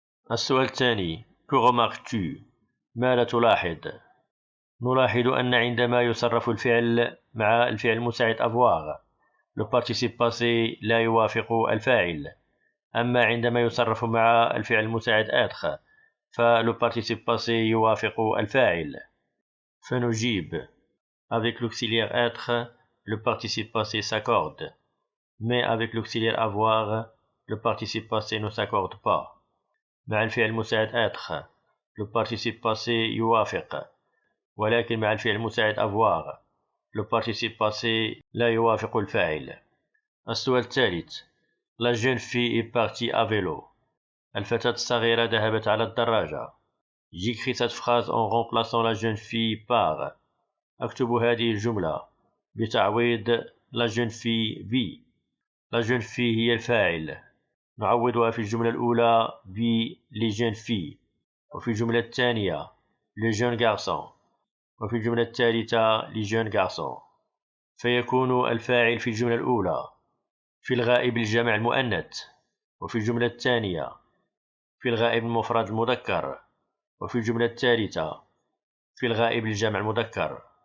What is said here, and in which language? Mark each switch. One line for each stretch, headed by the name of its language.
Arabic: السؤال الثاني:
French: que remarques-tu؟
Arabic: ماذا تلاحظ؟ نلاحظ أن عندما يصرف الفعل مع الفعل المساعد avoir le participe passé لا يوافق الفاعل، أما عندما يصرف مع الفعل المساعد être فle participe passé يوافق الفاعل. فنجيب:
French: avec l'auxiliaire être le participe passé s'accorde، mais avec l'auxiliaire avoir le participe passé ne s'accorde pas.
Arabic: مع الفعل المساعد être le participe passé يوافق، ولكن مع الفعل المساعد avoir le participe passé لا يوافق الفاعل. السؤال الثالث:
French: La jeune fille est partie à vélo.
Arabic: الفتاة الصغيرة ذهبت على الدراجة.
French: J'écris cette phrase en remplaçant la jeune fille par.
Arabic: أكتب هذه الجملة بتعويض
French: la jeune fille
Arabic: ب.
French: La jeune fille
Arabic: هي الفاعل. نعوضها في الجملة الأولى ب
French: les jeunes filles،
Arabic: وفي الجملة الثانية
French: le jeune garçon،
Arabic: وفي الجملة الثالثة
French: les jeunes garçons.
Arabic: فيكون الفاعل في الجملة الأولى في الغائب الجمع المؤنث، وفي الجملة الثانية في الغائب المفرد المذكر، وفي الجملة الثالثة في الغائب الجمع المذكر.